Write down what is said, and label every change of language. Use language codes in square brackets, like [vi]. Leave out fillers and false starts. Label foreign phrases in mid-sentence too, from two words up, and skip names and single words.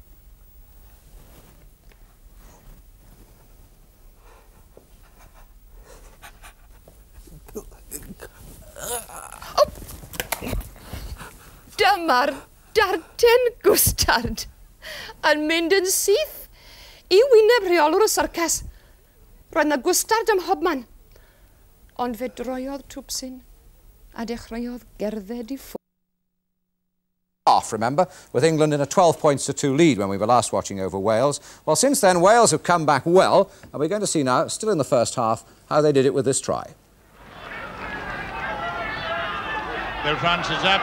[cy] Dyma'r darten gwstard yn mynd yn syth i wyneb rheolwr y syrcas. Roedd na gwstard ym mhobman. Ond fe droiodd Twpsyn a dechreuodd gerdded I ffwrdd. [en] Remember, with England in a 12 points to 2 lead when we were last watching over Wales. Well, since then, Wales have come back well, and we're going to see now, still in the first half, how they did it with this try. Bill France is up.